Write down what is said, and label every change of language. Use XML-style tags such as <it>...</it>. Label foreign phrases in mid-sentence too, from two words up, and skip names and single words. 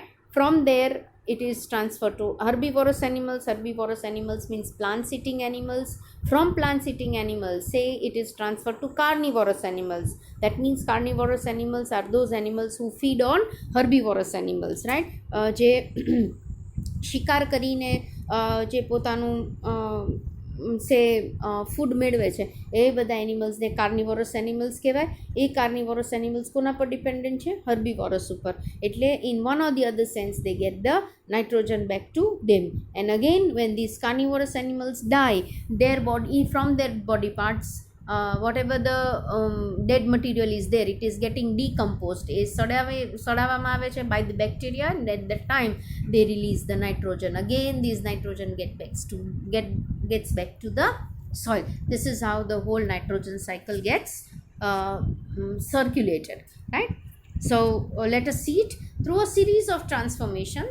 <en>From there it is transferred to herbivorous animals. Herbivorous animals means plant eating animals. From plant eating animals, say it is transferred to carnivorous animals. That means carnivorous animals are those animals who feed on herbivorous animals, right,</en> <gu>જે શિકાર કરીને જે પોતાનું સે ફૂડ મેળવે છે એ બધા એનિમલ્સને</gu> <en>carnivorous animals</en> <gu>કહેવાય. એ</gu> <en>carnivorous animals</en> <gu>કોના પર ડિપેન્ડન્ટ છે? હર્બીવોરસ ઉપર. એટલે</gu> <en>in one or the other sense they get the nitrogen back to them. And again when these carnivorous animals die, their body, from their body parts, whatever the dead material is there, it is getting decomposed.</en> <gu>એ સડાવવામાં આવે છે</gu> <en>by the bacteria, and at that time they release the nitrogen. Again this nitrogen gets back to the soil. This is how the whole nitrogen cycle gets circulated, right. So let us see it through a series of transformations.</en>